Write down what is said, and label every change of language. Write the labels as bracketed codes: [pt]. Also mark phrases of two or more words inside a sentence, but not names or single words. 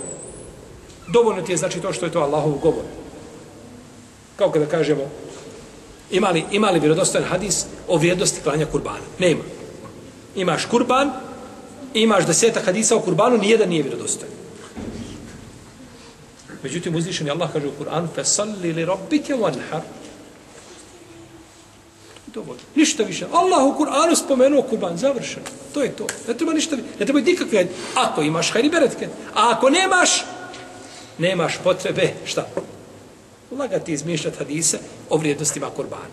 [bs] Dovoljno ti je znači to što je to Allahov govor. Kao kada kažemo, ima li vjerodostojan hadis o vrijednosti klanja kurbana? Nema. Imaš kurban, imaš 10 hadisa o kurbanu, nijedan nije vjerodostojan. Međutim, uzvišeni Allah kaže u Kur'anu [ar] فَسَلِّ لِرَبِّكَ وَنْحَرْ. [bs] Dovoljno. Ništa više. Allah u Kur'anu spomenuo kurban. Završeno. To je to. Ne treba ništa više. Ne treba nikakve. Ako imaš hajri beretke. A ako nemaš potrebe. Šta? Lagati izmišljati hadise o vrijednostima kurbana.